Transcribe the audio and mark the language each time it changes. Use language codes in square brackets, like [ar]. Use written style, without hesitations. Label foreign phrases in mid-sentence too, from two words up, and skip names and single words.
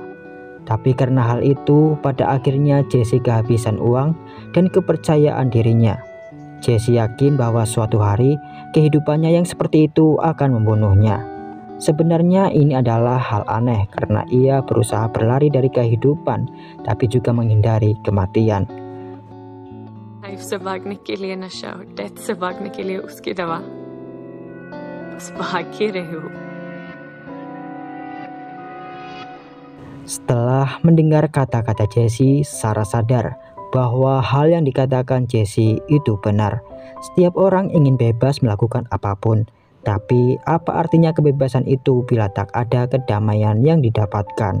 [id] Tapi karena hal itu, pada akhirnya Jessie kehabisan uang dan kepercayaan dirinya. Jessie yakin bahwa suatu hari kehidupannya yang seperti itu akan membunuhnya. Sebenarnya ini adalah hal aneh karena ia berusaha berlari dari kehidupan tapi juga menghindari kematian. [hi] लाइफ से भागने के लिए नशा और डेथ से भागने के लिए उसकी दवा, बस भाग ही रही हूँ. [id] Setelah mendengar kata-kata Jessie, Sarah sadar bahwa hal yang dikatakan Jessie itu benar. Setiap orang ingin bebas melakukan apapun, tapi apa artinya kebebasan itu bila tak ada kedamaian yang didapatkan?